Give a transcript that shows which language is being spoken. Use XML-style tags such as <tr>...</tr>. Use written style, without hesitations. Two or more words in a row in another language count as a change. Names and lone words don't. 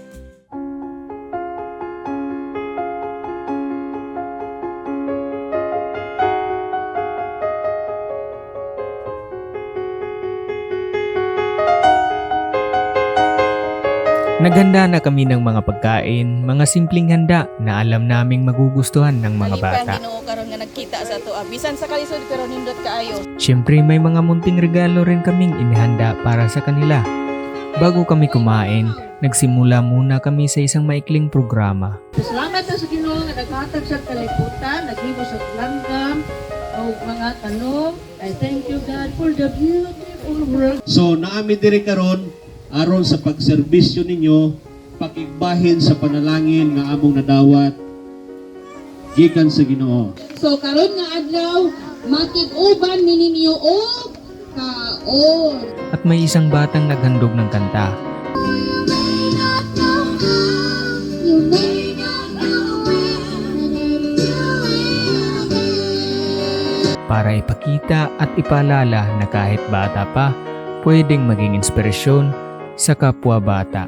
<tl>Naghanda na kami ng mga pagkain, mga simpleng handa na alam naming magugustuhan ng mga bata.</tl> <ceb>Ginoo karon nga nagkita sa to. Bisan sa kalisod pero nindot kaayo.</ceb> <tl>Siyempre may mga munting regalo rin kaming inihanda para sa kanila. Bago kami kumain, nagsimula muna kami sa isang maikling programa.</tl> <ceb>Salamat sa Ginoo nga naghatag sa kalibutan, naghimo sa langgam o mga tanong.</ceb> <en>I thank you God for the beautiful world.</en> <ceb>So naami diri karon aron sa pagserbisyo ninyo, pakigbahin sa panalangin nga among nadawat gikan sa Ginoo. So karon nga adlaw makig-uban ninyo og kaon.</ceb> <tl>At may isang batang naghandog ng kanta. Para ipakita at ipaalala na kahit bata pa, pwedeng maging inspirasyon sa kapwa bata.</tl>